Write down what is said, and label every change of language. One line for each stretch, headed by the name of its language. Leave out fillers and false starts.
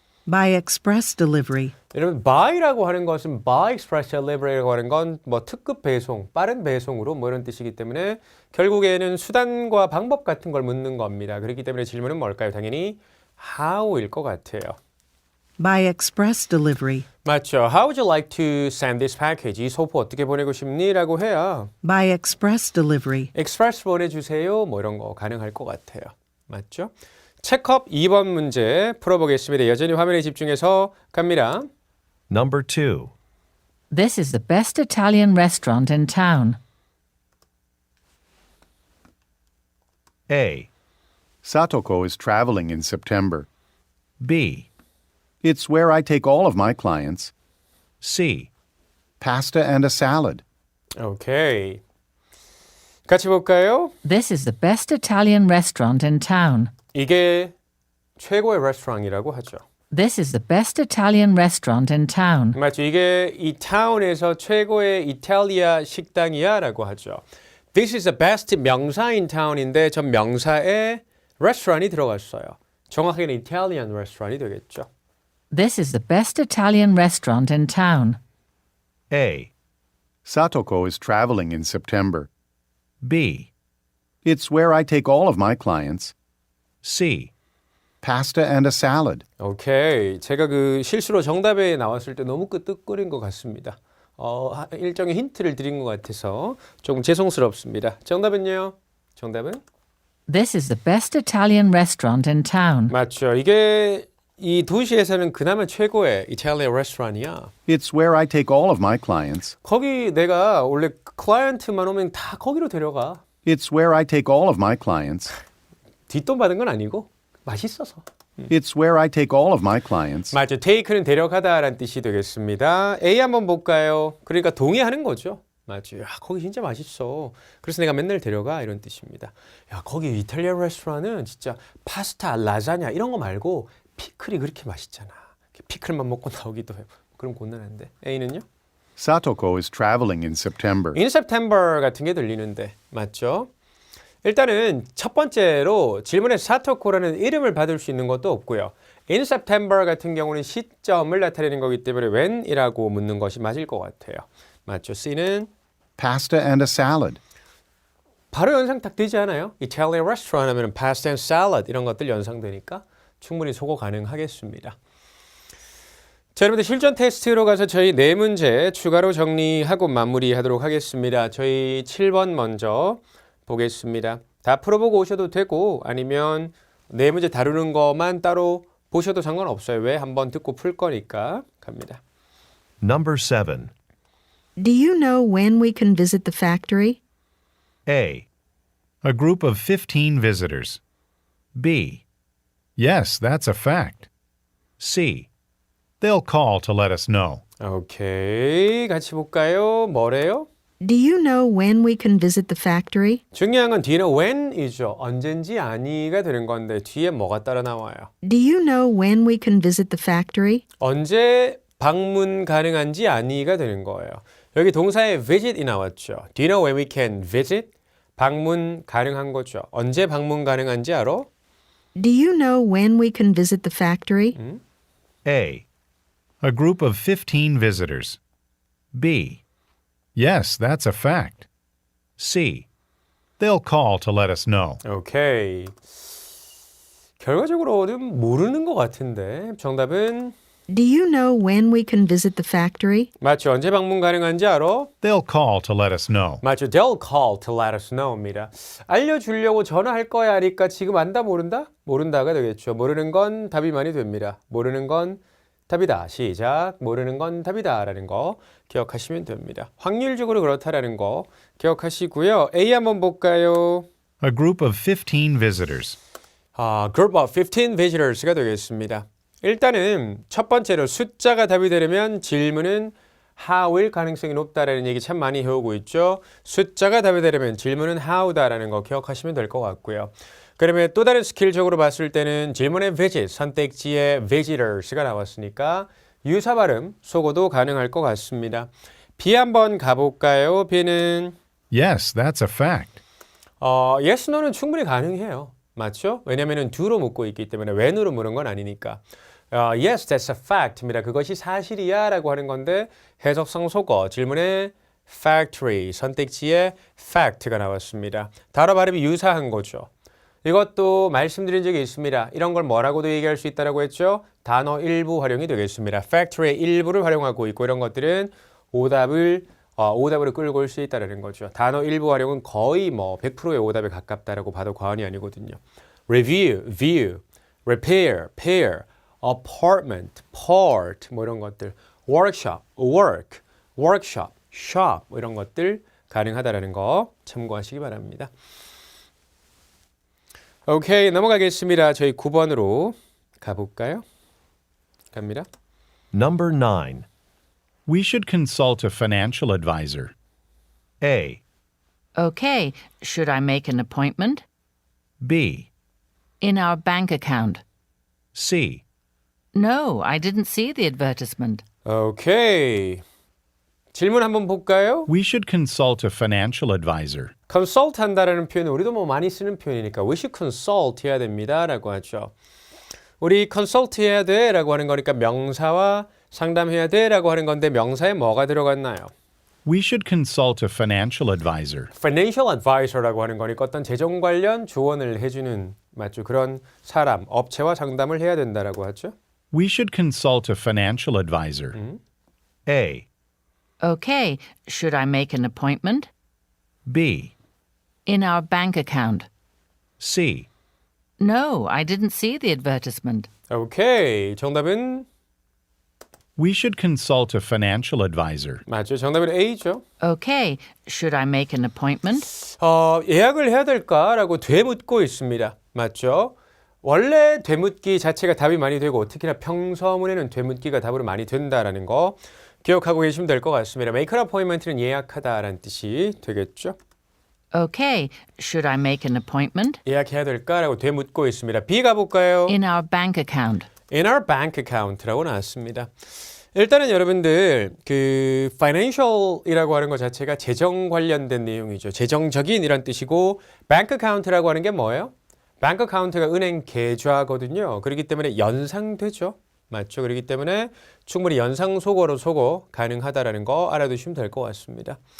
English: By express delivery.
Korean: 여러분 by라고 하는 것은
English: by express delivery
Korean: 라고 하는 건 뭐 특급 배송, 빠른 배송으로 뭐 이런 뜻이기 때문에 결국에는 수단과 방법 같은 걸 묻는 겁니다. 그렇기 때문에 질문은 뭘까요? 당연히 how일 것 같아요.
English: By express delivery.
Korean: 맞죠.
English: How would you like to send this package?
Korean: 이 소포 어떻게 보내고 싶니? 라고 해야
English: By express delivery.
Korean: express 보내주세요. 뭐 이런 거 가능할 것 같아요. 맞죠? 체크업 2번 문제 풀어보겠습니다. 여전히 화면에 집중해서 갑니다.
English: number 2. This is the best Italian restaurant in town. A, Satoko is traveling in September. B, It's where I take all of my clients. C, Pasta and a salad.
Korean: 오케이. 같이 볼까요?
English: This is the best Italian restaurant in town.
Korean: 이게 최고의 레스토랑이라고 하죠.
English: This is the best Italian restaurant in town.
Korean: 맞죠. 이게 이 타운에서 최고의 이탈리아 식당이야 라고 하죠.
English: This is the best
Korean: 명사인 town인데 전 명사에 레스토랑이 들어갔어요. 정확하게는 이탈리안 레스토랑이 되겠죠.
English: This is the best Italian restaurant in town. A, Satoko is traveling in September. B, It's where I take all of my clients. C, Pasta and a salad.
Korean: 오케이. 제가 실수로 정답에 나왔을 때 너무 끄떡거린 것 같습니다. 일종의 힌트를 드린 것 같아서 조금 죄송스럽습니다. 정답은요? 정답은?
English: This is the best Italian restaurant in town.
Korean: 맞죠. 이게 이 도시에서는 그나마 최고의 이탈리아 레스토랑이야.
English: It's where I take all of my clients.
Korean: 거기 내가 원래 클라이언트만 오면 다 거기로 데려가.
English: It's where I take all of my clients.
Korean: 뒷돈 받은 건 아니고 맛있어서.
English: It's where I take all of my clients.
Korean: 맞죠. take는 데려가다라는 뜻이 되겠습니다. A 한번 볼까요? 그러니까 동의하는 거죠. 맞죠. 야, 거기 진짜 맛있어. 그래서 내가 맨날 데려가 이런 뜻입니다. 야, 거기 이탈리아 레스토랑은 진짜 파스타, 라자냐 이런 거 말고 피클이 그렇게 맛있잖아. 피클만 먹고 나오기도 해요. 그럼 곤란한데. A는요?
English: Satoko is traveling in September. In September
Korean: 같은 게 들리는데 맞죠? 일단은 첫 번째로 질문에 사토코라는 이름을 받을 수 있는 것도 없고요.
English: In September
Korean: 같은 경우는 시점을 나타내는 거기 때문에 when이라고 묻는 것이 맞을 것 같아요. 맞죠? C는
English: Pasta and a salad.
Korean: 바로 연상 딱 되지 않아요?
English: Italian restaurant
Korean: 하면
English: pasta and salad
Korean: 이런 것들 연상되니까 충분히 소거 가능하겠습니다. 자, 여러분들 실전 테스트로 가서 저희 4문제 추가로 정리하고 마무리하도록 하겠습니다. 저희 7번 먼저 보겠습니다. 다 풀어보고 오셔도 되고 아니면 4문제 다루는 것만 따로 보셔도 상관없어요. 왜? 한번 듣고 풀 거니까 갑니다.
English: number 7. Do you know when we can visit the factory? A, A group of 15 visitors. B, Yes, that's a fact. C, They'll call to let us know.
Korean: 오케이, 같이 볼까요? 뭐래요?
English: Do you know when we can visit the factory?
Korean: 중요한 건 뒤에는 when이죠. 언젠지 아니가 되는 건데 뒤에 뭐가 따라 나와요?
English: Do you know when we can visit the factory?
Korean: 언제 방문 가능한지 아니가 되는 거예요. 여기 동사에 visit이 나왔죠.
English: Do you know when we can visit?
Korean: 방문 가능한 거죠. 언제 방문 가능한지 알아?
English: Do you know when we can visit the factory? A. A group of 15 visitors. B. Yes, that's a fact. C. They'll call to let us know.
Korean: 오케이. 결과적으로는 모르는 것 같은데 정답은
English: Do you know when we can visit the factory?
Korean: 맞죠. 언제 방문 가능한지 알아?
English: They'll call to let us know.
Korean: 맞죠.
English: They'll call to let us know입니다.
Korean: 알려주려고 전화할 거야 하니까 지금 안다 모른다? 모른다가 되겠죠. 모르는 건 답이 많이 됩니다. 모르는 건 답이다. 시작. 모르는 건 답이다 라는 거 기억하시면 됩니다. 확률적으로 그렇다라는 거 기억하시고요. A 한번 볼까요?
English: A group of 15 visitors. Group of 15 visitors가 되겠습니다.
Korean: 일단은 첫 번째로 숫자가 답이 되려면 질문은 how일 가능성이 높다라는 얘기 참 많이 해오고 있죠. 숫자가 답이 되려면 질문은 how다라는 거 기억하시면 될 것 같고요. 그러면 또 다른 스킬적으로 봤을 때는 질문의 visit, 선택지에 visitors가 나왔으니까 유사 발음, 속어도 가능할 것 같습니다. B 한번 가볼까요? B는
English: Yes, that's a fact.
Korean: yes, no는 충분히 가능해요. 맞죠? 왜냐하면 do로 묻고 있기 때문에 when으로 물은 건 아니니까.
English: Yes, that's a fact입니다.
Korean: 그것이 사실이야 라고 하는 건데 해석상 속어, 질문에 factory, 선택지에 fact가 나왔습니다. 단어 발음이 유사한 거죠. 이것도 말씀드린 적이 있습니다. 이런 걸 뭐라고도 얘기할 수 있다고 했죠? 단어 일부 활용이 되겠습니다. factory의 일부를 활용하고 있고 이런 것들은 오답으로 끌고 올 수 있다는 거죠. 단어 일부 활용은 거의 100%의 오답에 가깝다라고 봐도 과언이 아니거든요. review, view, repair, pair, apartment, part 이런 것들, workshop, work, workshop, shop 이런 것들 가능하다라는 거 참고하시기 바랍니다. 오케이, 넘어가겠습니다. 저희 9번으로 가볼까요? 갑니다.
English: Number 9. We should consult a financial advisor. A. Okay, should I make an appointment? B. In our bank account. C. No, I didn't see the advertisement.
Korean: 오케이. 질문 한번 볼까요?
English: We should consult a financial advisor.
Korean: consult 한다라는 표현은 우리도 많이 쓰는 표현이니까
English: we should consult
Korean: 해야 됩니다 라고 하죠. 우리 consult 해야 돼 라고 하는 거니까 명사와 상담해야 돼 라고 하는 건데 명사에 뭐가 들어갔나요?
English: We should consult a financial advisor.
Korean: financial advisor라고 하는 거니까 어떤 재정 관련 조언을 해주는 맞죠? 그런 사람, 업체와 상담을 해야 된다라고 하죠.
English: We should consult a financial advisor. A. Okay, should I make an appointment? B. In our bank account. C. No, I didn't see the advertisement.
Korean: 오케이. 정답은
English: We should consult a financial advisor.
Korean: 맞죠. 정답은 A죠.
English: Okay, should I make an appointment?
Korean: 예약을 해야 될까라고 되묻고 있습니다. 맞죠? 원래 되묻기 자체가 답이 많이 되고 특히나 평서문에는 되묻기가 답으로 많이 된다라는 거 기억하고 계시면 될 것 같습니다. make an appointment는 예약하다라는 뜻이 되겠죠.
English: Okay, should I make an appointment?
Korean: 예약해야 될까라고 되묻고 있습니다. B 가볼까요?
English: In our bank account. In our bank account라고 나왔습니다.
Korean: 일단은 여러분들 그 financial이라고 하는 것 자체가 재정 관련된 내용이죠. 재정적인 이란 뜻이고 bank account라고 하는 게 뭐예요? bank account가 은행 계좌거든요. 그렇기 때문에 연상되죠. 맞죠? 그렇기 때문에 충분히 연상 속어로 속어 가능하다라는 거 알아두시면 될 것 같습니다.